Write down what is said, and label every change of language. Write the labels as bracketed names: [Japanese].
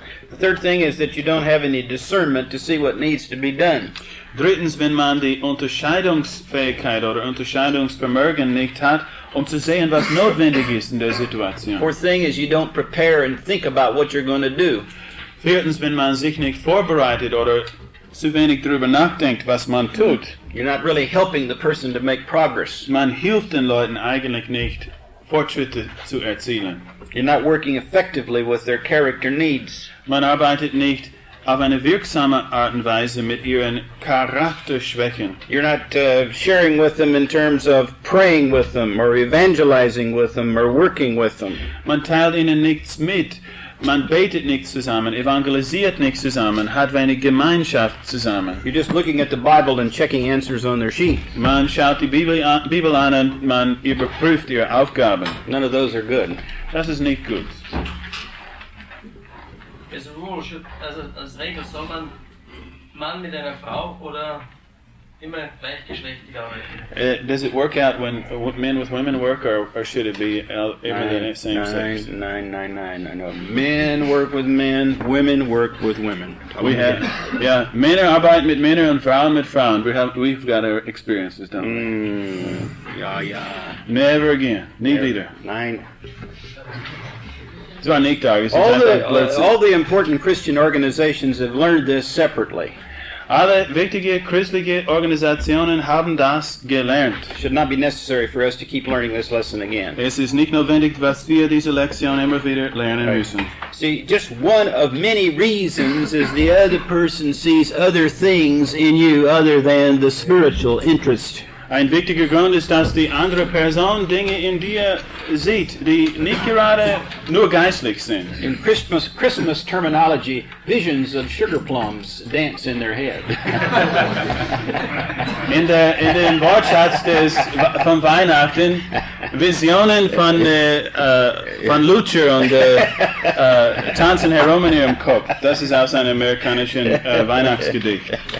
[English] The third thing is that you don't have any discernment to see what needs to be done. [German] Drittens, wenn man die Unterscheidungsfähigkeit oder Unterscheidungsvermögen nicht hat, zu sehen, was notwendig ist in der Situation. [English] Fourth thing is you don't prepare and think about what you're going to do. [German] Viertens, wenn man sich nicht vorbereitet oder zu wenig darüber nachdenkt, was man tut. [English] You're not really helping the person to make progress. [German] Man hilft den Leuten eigentlich nicht, Fortschritte zu erzielen. [English] You're not working effectively with their character needs. [German] Man arbeitet nicht auf eine wirksame Art und Weise mit ihren Charakterschwächen. [English] You're not sharing with them in terms of praying with them or evangelizing with them or working with them. [German] Man teilt ihnen nichts mit. Man betet nicht zusammen, evangelisiert nicht zusammen, hat wenig Gemeinschaft zusammen. [English] You're just looking at the Bible and checking answers on their sheet. [German] Man schaut die Bibel an und man überprüft ihre Aufgaben. [English] None of those are good. [German] Das ist nicht gut. [English] As a rule, [German] also als Regel soll man Mann mit einer Frau oder immer gleichgeschlechtlich arbeiten? [English] Does it work out when men with women work, or should it be everything same sex? Nine. I know men work with men, women work with women. [German] Männer arbeiten mit Männern und Frauen mit Frauen. [English] We've got our experiences, don't we? Yeah. Never again. [German] Nie wieder. Nein. Das war nicht da. [English] All the important Christian organizations have learned this separately. [German] Alle wichtige christliche Organisationen haben das gelernt. [English] It should not be necessary for us to keep learning this lesson again. [German] Es ist nicht notwendig, dass wir diese Lektion immer wieder lernen müssen. [English] See, just one of many reasons is the other person sees other things in you other than the spiritual interest. [German] Ein wichtiger Grund ist, dass die andere Person Dinge in dir sieht, die nicht gerade nur geistlich sind. [English] In Christmas terminology, visions of sugar plums dance in their head. [German] In dem Wortschatz von Weihnachten, Visionen von Lutscher und tanzen herum in ihrem Kopf. Das ist aus einem amerikanischen Weihnachtsgedicht.